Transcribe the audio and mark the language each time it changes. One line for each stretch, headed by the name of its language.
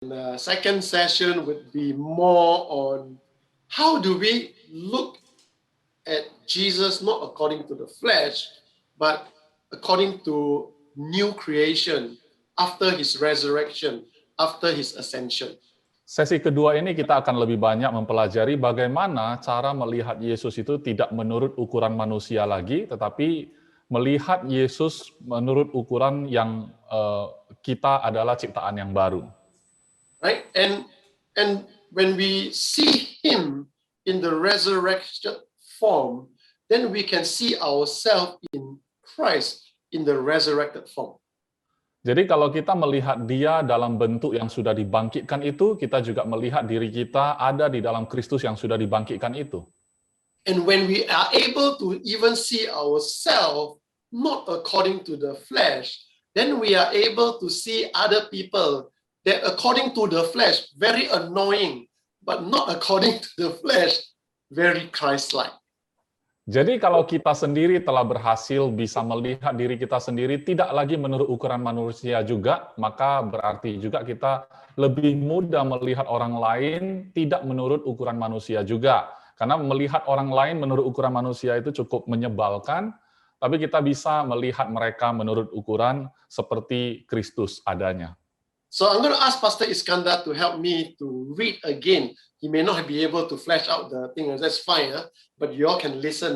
English: The second session would be more on how do we look at Jesus not according to the flesh, but according to new creation after his resurrection, after his ascension.
Indonesian: Sesi kedua ini kita akan lebih banyak mempelajari bagaimana cara melihat Yesus itu tidak menurut ukuran manusia lagi, tetapi melihat Yesus menurut ukuran yang kita adalah ciptaan yang baru.
English: Right? And when we see him in the resurrection form, then we can see ourselves in Christ in the resurrected form.
Indonesian: Jadi kalau kita melihat dia dalam bentuk yang sudah dibangkitkan itu, kita juga melihat diri kita ada di dalam Kristus yang sudah dibangkitkan itu.
English: And when we are able to even see ourselves not according to the flesh, then we are able to see other people that according to the flesh, very annoying, but not according to the flesh, very Christ-like.
Indonesian: Jadi kalau kita sendiri telah berhasil bisa melihat diri kita sendiri tidak lagi menurut ukuran manusia juga, maka berarti juga kita lebih mudah melihat orang lain tidak menurut ukuran manusia juga. Karena melihat orang lain menurut ukuran manusia itu cukup menyebalkan, tapi kita bisa melihat mereka menurut ukuran seperti Kristus adanya.
English: So I'm going to ask Pastor Iskandar to help me to read again. He may not be able to flesh out the thing, that's fine, but you all can listen.